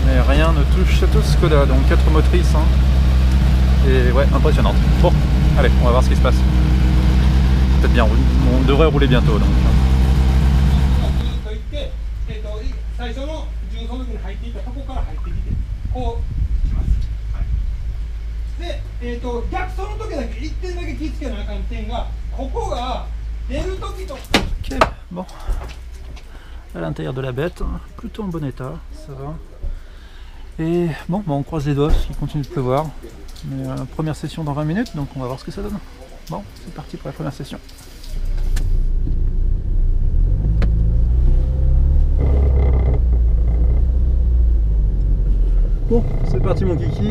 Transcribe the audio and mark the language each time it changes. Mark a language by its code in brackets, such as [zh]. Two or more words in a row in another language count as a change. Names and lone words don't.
[fr] rien ne touche cette Skoda, donc 4 motrices, hein. Et ouais, impressionnante. Bon, allez, on va voir ce qui se passe. Peut-être bien, on devrait rouler bientôt. Donc. [ja] 最初の順走の時に入っていたとこから入ってきてこう来ます、はい、で、逆走の時だけ1点だけ気をつけなあかん点がここが出る時と [fr] Ok, bon. À l'intérieur de la bête, plutôt en bon état, ça va. Et bon, on croise les doigts parce qu'il continue de pleuvoir. Mais première session dans 20 minutes, donc on va voir ce que ça donne. Bon, c'est parti pour la première session. Bon, c'est parti mon kiki.